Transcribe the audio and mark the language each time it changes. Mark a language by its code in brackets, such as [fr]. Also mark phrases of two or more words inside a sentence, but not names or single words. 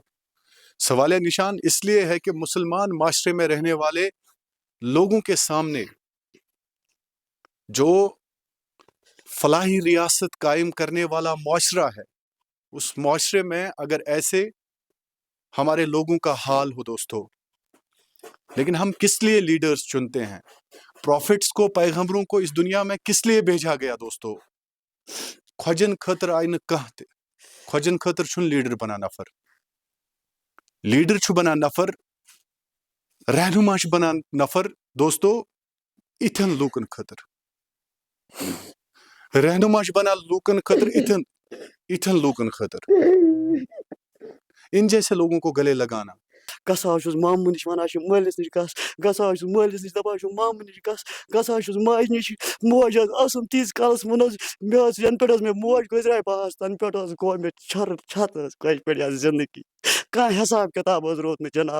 [ur] سوالیہ نشان اس لیے ہے کہ مسلمان معاشرے میں رہنے والے لوگوں کے سامنے جو فلاحی ریاست قائم کرنے والا معاشرہ ہے, اس معاشرے میں اگر ایسے ہمارے لوگوں کا حال ہو دوستو, لیکن ہم کس لیے لیڈرز چنتے ہیں؟ پروفٹس کو, پیغمبروں کو اس دنیا میں کس لیے بھیجا گیا دوستو؟ [ks] کھوجن خطر آئی نہ کانٛہہ تہِ, کھوجن خطر چھُنہٕ لیڈر بنان نفر, لیڈر چھُ بنان نفر, رہنما چھُ بنان نفر دوستو اِتھن لوٗکن خٲطر, رہنما چھُ بنان لوٗکن خٲطر, اِتھن لوٗکن خٲطر, [ur] ان جیسے لوگوں کو گلے لگانا. [ks] گژھان چھُس مامہٕ نِش وَنان چھُ مٲلِس نِش گژھ, گژھان چھُس مٲلِس نِش دَپان چھُ مامہٕ نِش گژھ, گژھان چھُس ماجہِ نِش, موج حظ ٲسٕم تیٖتِس کالَس ووٚن حظ مےٚ حظ یَنہٕ پٮ۪ٹھ حظ مےٚ موج گُزرے بہٕ حظ تَنہٕ پٮ۪ٹھ حظ گوٚو مےٚ چھَتھ حظ کٲشِر پٲٹھۍ حظ زِندگی, کانٛہہ حِساب کِتاب حظ روٗد نہٕ جِناب.